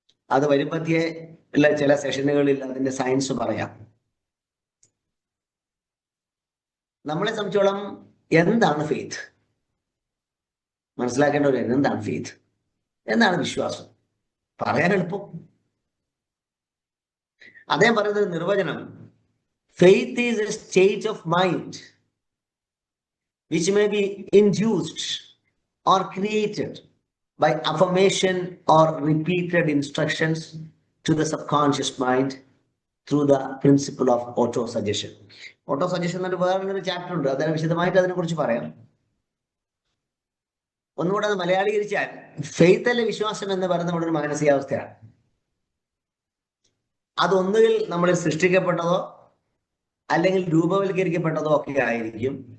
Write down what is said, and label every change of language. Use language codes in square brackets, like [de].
[ml] അത് വരുമ്പത്തിയെ ഉള്ള ചില സെഷനുകളിൽ അതിന്റെ സയൻസ് പറയാം. നമ്മളെ സംബന്ധിച്ചോളം എന്താണ് ഫെയ്ത്ത് മനസ്സിലാക്കേണ്ട ഒരു എന്താണ് ഫെയ്ത്ത്, എന്താണ് വിശ്വാസം, പറയാൻ എളുപ്പം. അദ്ദേഹം പറയുന്നത് നിർവചനം, [en] Faith is a state of mind which may be induced or created by affirmation or repeated instructions to the subconscious mind through the principle of auto-suggestion. [ml] Auto-suggestion എന്നൊരു വേറൊരു ചാപ്റ്റർ ഉണ്ട്, അതിനെ വിശദമായിട്ട് അതിനെക്കുറിച്ച് പറയാം. ഒന്നുകൂടെ അത് മലയാളീകരിച്ചാൽ, ഫെയ്ത്ത് അല്ലെ വിശ്വാസം എന്ന് പറയുന്ന നമ്മുടെ ഒരു മാനസികാവസ്ഥയാണ്. അതൊന്നുകിൽ നമ്മൾ സൃഷ്ടിക്കപ്പെട്ടതോ അല്ലെങ്കിൽ രൂപവൽക്കരിക്കപ്പെട്ടതോ ഒക്കെ ആയിരിക്കും.